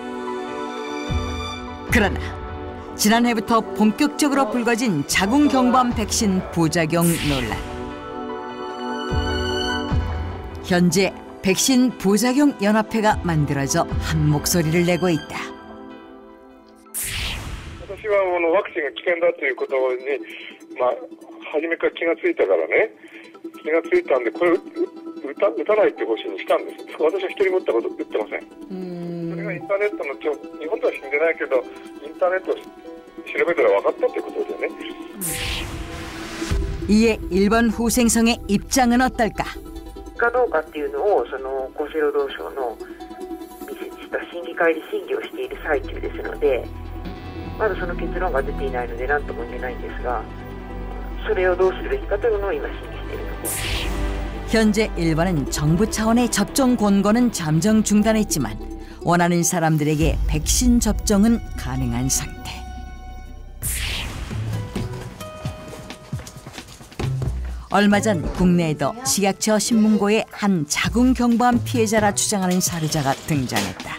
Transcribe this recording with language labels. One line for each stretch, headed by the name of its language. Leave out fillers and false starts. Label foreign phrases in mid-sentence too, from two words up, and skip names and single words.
Korean: 그러나 지난해부터 본격적으로 불거진 자궁경부암 백신 부작용 논란. 현재 백신 부작용 연합회가 만들어져 한 목소리를 내고 있다.
Japanese: 私はワクチンが危険だということに、初めから気がついたからね、気がついたんでこれ打たないって方針にしたんです。私は一人も打ったこと打ってません。それがインターネットの日本では死んでないけどインターネットを調べたら分かったってことでね。
Korean: 이에 일본 후생성의 입장은 어떨까?
Japanese: かどうかっていうのをその厚生労働省のした審議会で審議をしている最中ですので、まだその結論が出ていないので何とも言えないんですが、それをどうするべきかというのを今審議しているところです。
Korean: 현재 일본은 정부 차원의 접종 권고는 잠정 중단했지만 원하는 사람들에게 백신 접종은 가능한 상태. 얼마 전 국내에도 식약처 신문고에 한 자궁경부암 피해자라 주장하는 사례자가 등장했다.